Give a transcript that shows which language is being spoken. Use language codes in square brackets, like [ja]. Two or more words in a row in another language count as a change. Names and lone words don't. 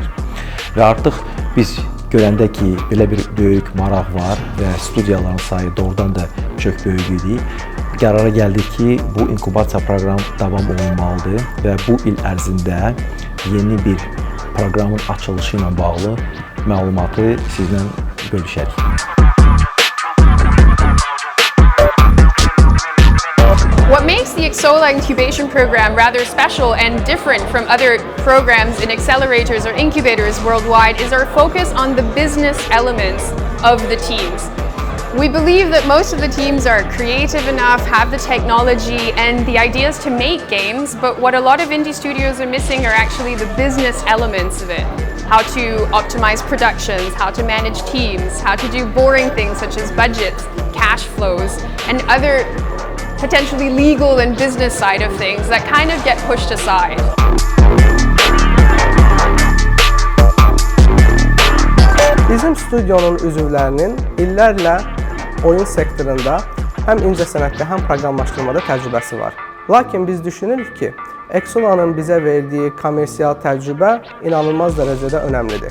[az] Və artıq biz görəndə ki, belə bir böyük maraq var və studiyaların sayı doğrudan da çox böyük idi. Qərara gəldik ki, bu inkubasiya proqramı davam olunmalıdır və bu il ərzində yeni bir proqramın açılışı ilə bağlı məlumatı sizlə bölüşərik. [en] What makes the Xsola incubation program rather special and different from other programs in accelerators or incubators worldwide is our focus on the business elements of the teams. We believe that most of the teams are creative enough, have the technology and the ideas to make games, but what a lot of indie studios are missing are actually the business elements of it. How to optimize productions, how to manage teams, how to do boring things such as budgets, cash flows, and other potentially legal and business side of things that kind of get pushed aside. [az] Bizim stüdyonun üzvlərinin illərlə oyun sektorunda həm incəsənətdə, həm proqramlaşdırmada təcrübəsi var. Lakin biz düşünürük ki, Xsola'nın bizə verdiyi kommersial təcrübə inanılmaz dərəcədə önəmlidir.